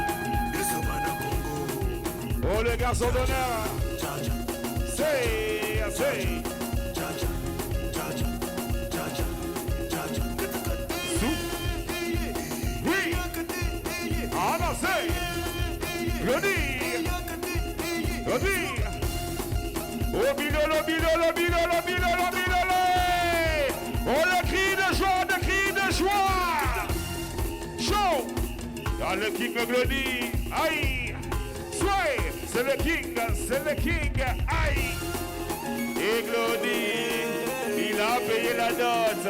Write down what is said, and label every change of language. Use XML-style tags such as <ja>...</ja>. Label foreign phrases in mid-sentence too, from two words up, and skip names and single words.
<fr>Oh les garçons d'honneur.</fr> <en>Say, say.</en> <fr>Oui. Ah non, c'est Glody. Glody.</fr> <ln>Oh bilolo, bilolo, bilolo, bilolo, bilolo.</ln> <fr>Oh le cri de joie, le cri de joie. Show. Dans le king Glody. Aïe. Soyez. C'est le king, aïe. Et Glody, il a payé la note.</fr>